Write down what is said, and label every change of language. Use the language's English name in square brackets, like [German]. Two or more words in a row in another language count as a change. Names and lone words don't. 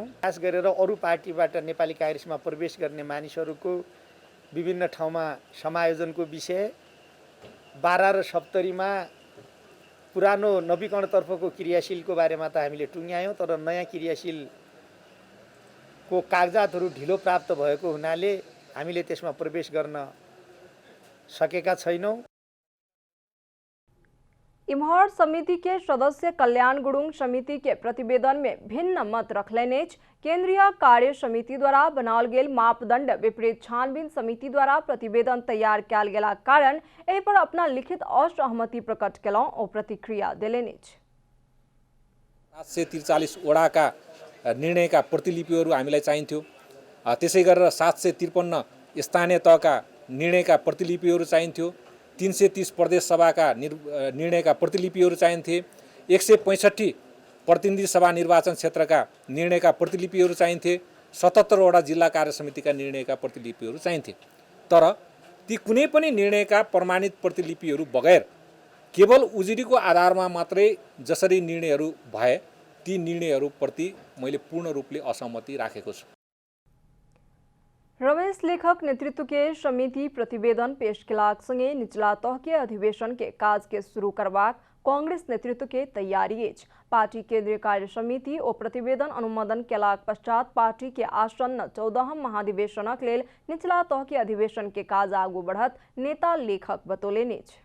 [Nepali] खास गरेर अरू पार्टीबाट नेपाली कांग्रेसमा प्रवेश गर्ने मानिसहरूको विभिन्न ठाउँमा समायोजनको विषय 12 र 70 मा पुरानो नवीकरणतर्फको क्रियाशीलको बारेमा त हामीले टुङ्ग्यायौं तर नयाँ क्रियाशीलको कागजातहरू ढिलो प्राप्त भएको हुनाले हामीले त्यसमा प्रवेश गर्न सकेका छैनौं। [Maithili] इम्हर समिति के सदस्य कल्याण गुरुङ समिति के प्रतिवेदन में भिन्न मत रखलनि। केंद्रीय कार्य समिति द्वारा बनाओल गेल मापदंड विपरीत छानबीन समिति द्वारा प्रतिवेदन तैयार किया गेला कारण एहि पर अपना लिखित असहमति प्रकट केलौं ओ प्रतिक्रिया देलनि। [Nepali] 743 वडाका निर्णयका प्रतिलिपिहरू हामीलाई चाहिन्थ्यो। त्यसै गरेर 753 स्थानीय तहका निर्णयका प्रतिलिपिहरू चाहिन्थ्यो। 330 प्रदेश सभाका निर्णयका प्रतिलिपिहरू चाहिन्थे। 165 प्रतिनिधि सभा निर्वाचन क्षेत्रका निर्णयका प्रतिलिपिहरू चाहिन्थे। 77 वटा जिल्ला कार्य समितिका निर्णयका प्रतिलिपिहरू चाहिन्थे। तर ती कुनै पनि निर्णयका प्रमाणित प्रतिलिपिहरू बगैर केवल उजुरीको आधारमा मात्रै जसरी निर्णयहरू भए ती निर्णयहरूप्रति मैले पूर्ण रूपले असहमति राखेको छु। [Maithili] रमेश लेखक नेतृत्व के समिति प्रतिवेदन पेश केलाक संगे निचला तह के अधिवेशन के काज के शुरू करबाक कांग्रेस नेतृत्व के तैयारी अछि। पार्टी केंद्रीय कार्य समिति ओ प्रतिवेदन अनुमोदन केलाक पश्चात पार्टी के आसन्न 14हम महाधिवेशनक लेल निचला तह के अधिवेशन के काज आगू बढ़त नेता लेखक बतौलनि।